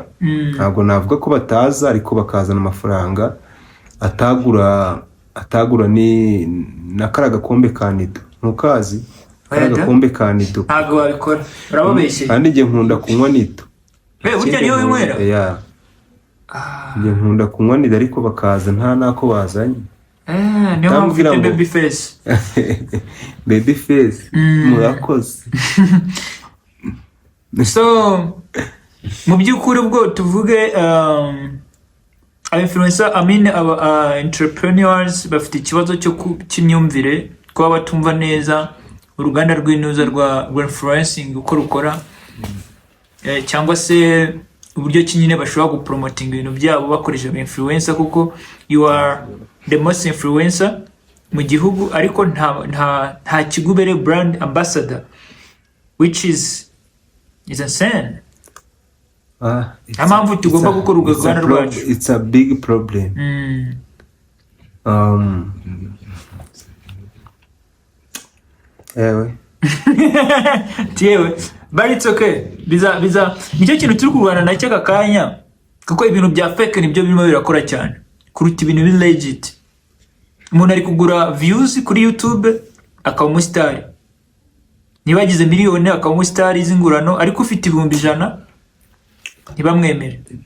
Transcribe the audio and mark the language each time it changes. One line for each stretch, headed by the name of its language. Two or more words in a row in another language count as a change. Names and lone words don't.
Kinyarwanda: Ntabwo navuga ko bataza, ariko bakazana amafaranga atagura ni nakara gakombe ka Nido. Ntukazi kara gakombe ka Nido? ntabwo babikora, urababeshye. Kandi njye nkunda kunywa Nido. Burya niyo winywera? Njye nkunda kunywa Nido, ariko bakaza nta nako bazanye. Niyo mpamvu ufite
English: baby face. Baby face,
Kinyarwanda: murakoze. So mu by'ukuri ubwo tuvuge
English: influencer, entrepreneurs
Kinyarwanda: bafite ikibazo cy'imyumvire, kuba batumva neza uruganda rw'inuza rwa influencing uko rukora, cyangwa se uburyo ki nyine bashobora gupromoting ibintu byabo bakoresheje influencer, kuko
English: you are the most influencer
Kinyarwanda: mu gihugu, ariko nta kigubere
English: brand ambassador, which is insane.
Kinyarwanda: Mpamvu tugomba gukora uruganda rwacu.
English: It's a big problem. Tiyewe, but it's okay.
Kinyarwanda: Nicyo kintu turi kurwana nacyo aka kanya, kuko ibintu bya fake nibyo birimo birakora cyane kuruta ibintu biri legit. Umuntu ari kugura views kuri YouTube akaba umusitari, niba agize miliyoni akaba umusitari z'ingurano, ariko ufite 100,000 ntibamwemere.